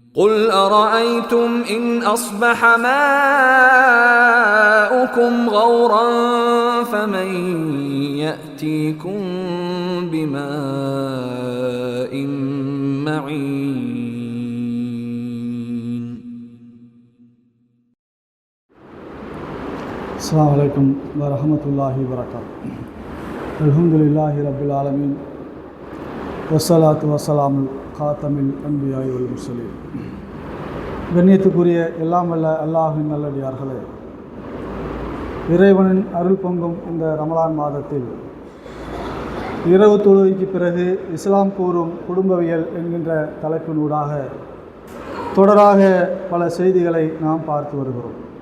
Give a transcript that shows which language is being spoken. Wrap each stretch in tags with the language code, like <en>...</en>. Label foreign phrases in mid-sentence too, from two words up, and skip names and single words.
<ar>قُلْ أَرَأَيْتُمْ إِنْ أَصْبَحَ مَاؤُكُمْ غَوْرًا فَمَنْ يَأْتِيكُمْ بِمَاءٍ مَعِينٍ. السلام عليكم ورحمة الله وبركاته. الحمد لله رب العالمين والصلاة والسلام خاتم الأنبياء والمرسلين.</ar> <ta>கண்ணியத்துக்குரிய எல்லாம் வல்ல அல்லாஹ்வின் நல்லடியார்களே, இறைவனின் அருள் பொங்கும் இந்த ரமலான் மாதத்தில் இரவு தொழுகைக்கு பிறகு இஸ்லாம் கூறும் குடும்பவியல் என்கின்ற தலைப்பினூடாக தொடராக பல செய்திகளை நாம் பார்த்து வருகிறோம்.</ta>